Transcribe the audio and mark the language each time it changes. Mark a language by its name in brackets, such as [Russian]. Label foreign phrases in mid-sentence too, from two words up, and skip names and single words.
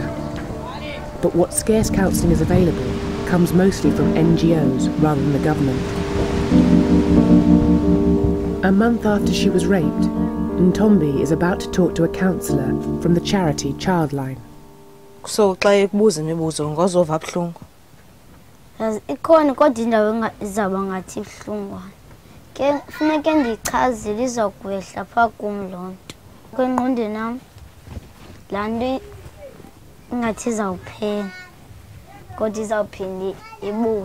[English] But what scarce counselling is available comes mostly from NGOs rather than the government. A month after she was raped, Ntombi is about to talk to a counsellor from the charity Childline. [Xhosa] So xa ekubuza imibuzo ngozova buhlungu. Ikhona kodwa indawo izaba ngathi ibuhlungwana. Ke funeke ndichazile izokwehla pha kum loo nto. Kwengqondweni nam laa nto ingathi izawuphela kodwa izawuphinde ibuye.